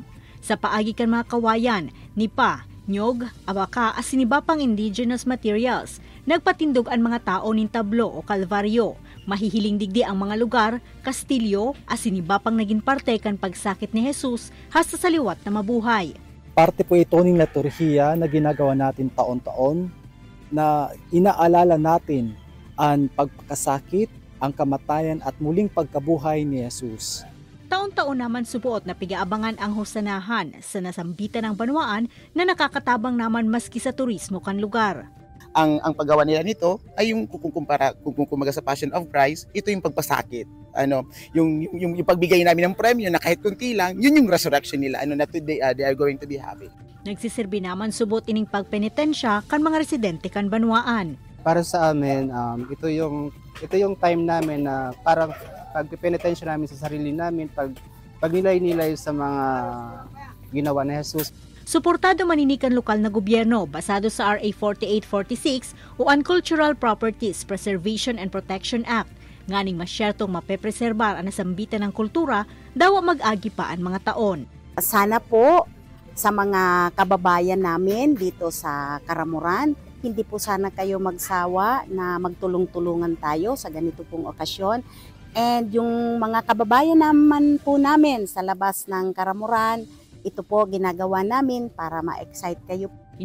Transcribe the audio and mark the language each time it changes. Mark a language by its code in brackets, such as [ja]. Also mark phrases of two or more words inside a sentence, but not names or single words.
[bik] Sa paagi kan mga kawayan, nipa, nyog, abaka as siniba pang indigenous materials, nagpatindog ang mga tao nin tablo o kalvaryo. Mahihiling digdi ang mga lugar, kastilyo, as siniba pang naging parte kan pagsakit ni Jesus hasta sa liwat na mabuhay. [tl] Parte po ito ng liturhiya na ginagawa natin taon-taon na inaalala natin ang pagkasakit, ang kamatayan at muling pagkabuhay ni Jesus. [bik] Taon-taon naman subuot na pigaabangan ang hosanahan sa nasambitan ng Banwaan na nakakatabang naman maski sa turismo kan lugar. [tl] Ang paggawa nila nito ay yung kung kumaga sa Passion of Christ, ito yung pagpasakit. Yung pagbigay namin ng premyo na kahit kunti lang, yun yung resurrection nila. [en] Na today they are going to be happy. [bik] Nagsisirbi naman subot ining pagpenitensya kan mga residente kan Banwaan. [tl] Para sa amin, ito yung time namin na parang pagpenitensya namin sa sarili namin, pagnilay-nilay sa mga ginawa ni Jesus. [bik] Suportado maninikan lokal na gobyerno basado sa RA 4846 o Uncultural Properties Preservation and Protection Act. Nganing masyertong mapepreserbar ang nasambitan ng kultura daw mag-agi pa ang mga taon. [tl] Sana po sa mga kababayan namin dito sa Karamuran, hindi po sana kayo magsawa na magtulong-tulungan tayo sa ganito pong okasyon. And yung mga kababayan naman po namin sa labas ng Karamuran, ito po ginagawa namin para ma-excite kayo.